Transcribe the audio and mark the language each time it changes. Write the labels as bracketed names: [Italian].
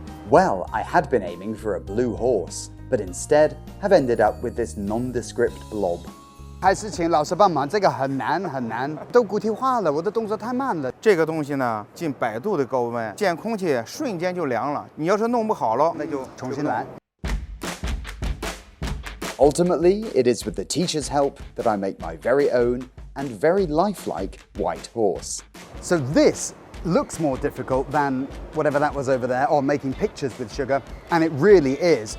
[English] Well, I had been aiming for a blue horse, but instead have ended up with this nondescript blob. [Chinese] 还是请老师帮忙，这个很难，都固体化了，我的动作太慢了。这个东西呢，近100度的高温，见空气瞬间就凉了。你要是弄不好了，那就重新来。 [English] Ultimately, it is with the teacher's help that I make my very own and very lifelike white horse. So this looks more difficult than whatever that was over there, or making pictures with sugar, and it really is.